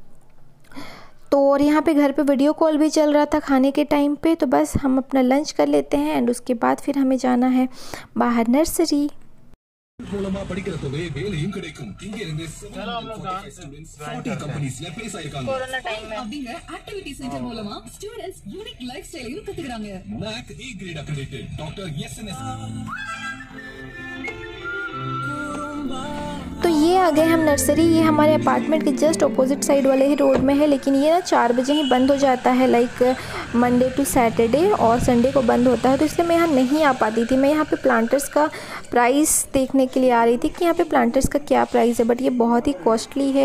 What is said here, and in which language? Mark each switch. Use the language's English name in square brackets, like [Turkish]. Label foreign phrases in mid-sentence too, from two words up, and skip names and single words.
[Hindi] तो और यहाँ पे घर पे [English] video call [Hindi] भी चल रहा था खाने के टाइम पे। तो बस हम अपना लंच कर लेते हैं एंड उसके बाद फिर हमें जाना है बाहर नर्सरी। कोरोना टाइम में [English] activity center [Tamil] மூலமா [English] students unique life [Tamil] ஸ்டைலையும் கத்துக்கறாங்க. [English] NAC A grade accredited Dr. SNS. [Hindi] तो ये आ गए हम नर्सरी। ये हमारे अपार्टमेंट के [English] just opposite side [Hindi] वाले ही रोड में है, लेकिन ये ना 4 बजे ही बंद हो जाता है, [English] like Monday to Saturday, [Hindi] और संडे को बंद होता है। तो इसलिए मैं यहाँ नहीं आ पाती थी। मैं यहाँ पे प्लांटर्स का प्राइस देखने के लिए आ रही थी कि यहाँ पे प्लांटर्स का क्या प्राइस है, बट ये बहुत ही कॉस्टली है।